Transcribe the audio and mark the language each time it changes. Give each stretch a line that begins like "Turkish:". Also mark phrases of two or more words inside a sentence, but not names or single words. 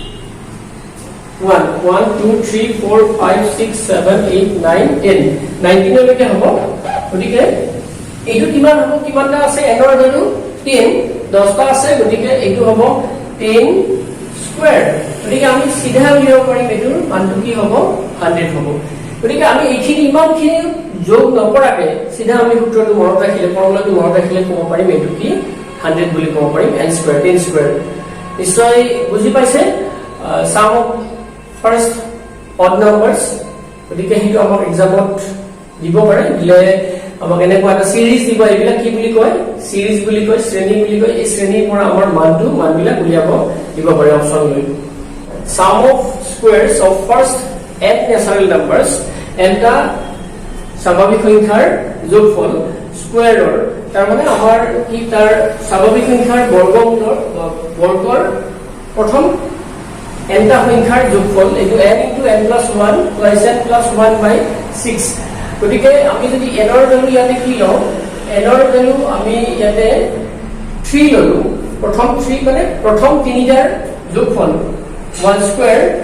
Assamese: 1 2 3 4 5 6 7 8 9 10 19 লৈকে হ'ব গতিকে এইটো কিমান হ'ব কিমানটা আছে n ৰ ভ্যালু 10 10টা আছে গতিকে এইটো হ'ব 10 স্কয়াৰ গতিকে আমি সিধা উলিয়াব পাৰিম এটোৰ মানটো কি হ'ব 100 হ'ব গতিকে আমি এইখিনি ইমানখিনি যোগ নকৰাকে সিধা আমি সূত্ৰটো মনত ৰাখিলে ফৰ্মুলাটো মনত ৰাখিলে ক'ব পাৰিম এটো কি 100 বুলি ক'ব পাৰিম n স্কয়াৰ 10 স্কয়াৰ নিশ্চয় বুজি পাইছে
English: sum of first odd numbers
Assamese: গতিকে হেতু আমাক এক্সামত দিব পাৰে দিলে আমাক এনেকুৱা এটা সিৰিজ দিব এইবিলাক কি বুলি কয় সিৰিজ বুলি কয় শ্ৰেণী বুলি কয় এই শ্ৰেণীৰ পৰা আমাৰ মানবিলাক উলিয়াব দিব পাৰে অপচন লৈ
English: sum of squares of first n natural numbers
Assamese: এটা স্বাভাৱিক সংখ্যাৰ যোগফল স্কয়াৰৰ তাৰ মানে আমাৰ কি তাৰ স্বাভাৱিক সংখ্যাৰ বৰ্গৰ প্ৰথম nটা সংখ্যাৰ যোগফল এটো n * n + 1 + n + 1 / 6 গতিকে আমি যদি n ৰ ভ্যালু ইয়াতে কি লও n ৰ ভ্যালু আমি ইয়াতে 3 ললো প্ৰথম 3 মানে প্ৰথম তিনিটাৰ যোগফল 1 স্কয়াৰ